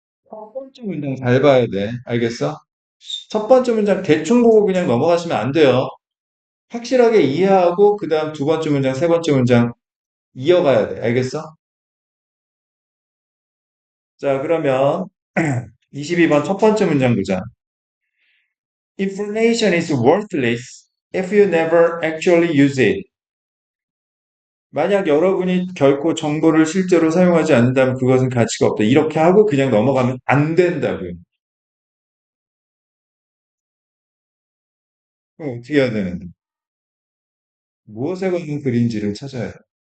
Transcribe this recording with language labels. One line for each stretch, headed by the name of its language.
Korean: 첫 번째 문장 잘 봐야 돼. 알겠어? 첫 번째 문장 대충 보고 그냥 넘어가시면 안 돼요. 확실하게 이해하고 그 다음 두 번째 문장, 세 번째 문장 이어가야 돼. 알겠어? 자, 그러면 22번 첫 번째 문장 보자.
English: Information is worthless if you never actually use it.
Korean: 만약 여러분이 결코 정보를 실제로 사용하지 않는다면 그것은 가치가 없다. 이렇게 하고 그냥 넘어가면 안 된다고요. 그럼 어떻게 해야 되는데? 무엇에 관한 글인지를 찾아야 돼.